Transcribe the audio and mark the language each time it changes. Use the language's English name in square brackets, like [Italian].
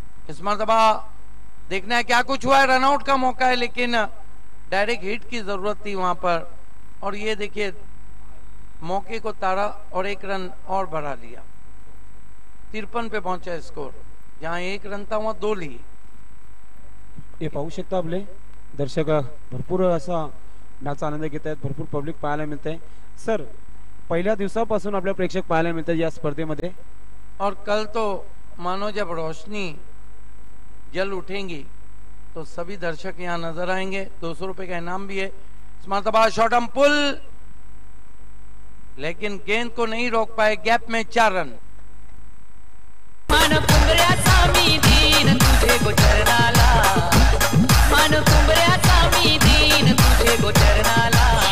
[Hindi] इस मरतबा देखना है क्या कुछ हुआ है। रनआउट का मौका है, लेकिन डायरेक्ट हिट की जरूरत थी वहां पर, और ये देखिए मौके को तारा और 1 रन और बढ़ा लिया। 53 पे पहुंचा स्कोर, जहां 1 रन था वहां 2 लिए। [Marathi] हे पाहू शकता आपले दर्शक भरपूर असा मॅचचा आनंद घेत आहेत, भरपूर पब्लिक पाहायला मिळते सर। पहिल्या दिवसापासून आपल्या प्रेक्षक पाहायला मिळतात या स्पर्धेमध्ये, [Hindi] और कल तो मानो जब रोशनी जल उठेंगी तो सभी दर्शक यहाँ नजर आएंगे। 200 रुपए का इनाम भी है। इस मरतबा शॉट हम पुल, लेकिन गेंद को नहीं रोक पाए। गैप में 4 रन। [Marathi] मन कुंबऱ्याचा मी दीन तुझे गोचरणाला, मन कुंबऱ्याचा मी दीन तुझे गोचरणाला।